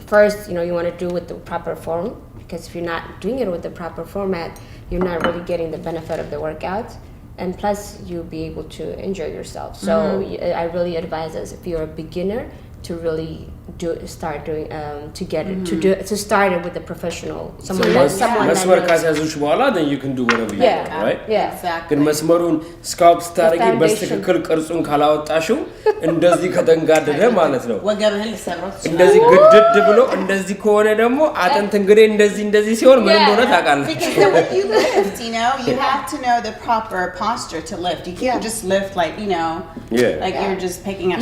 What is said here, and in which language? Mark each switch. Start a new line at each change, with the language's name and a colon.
English: first, you know, you want to do it with the proper form, because if you're not doing it with the proper format, you're not really getting the benefit of the workout, and plus you'll be able to enjoy yourself. So I really advise us, if you're a beginner, to really start doing to start it with a professional, someone
Amharic: መስመር
English: that
Amharic: ካስያዙሽ በኋላ
English: then you can do whatever you want, right? Exactly.
Amharic: ግን መስመሩን ስካውት ስታደርጊ በትክክል ቅርጹን ካላወጣሽው እንደዚህ ከተንጋደደ ማለት ነው። ወገብህን ልሰብረው ትችላለህ። እንደዚህ ግድድ ብሎ እንደዚህ ከሆነ ደግሞ አጥንት እንግዲህ እንደዚህ ሲሆን ምን እንደሆነ ታውቃለህ።
English: Because then when you lift, you know, you have to know the proper posture to lift. You can't just lift like, you know, like you're just picking up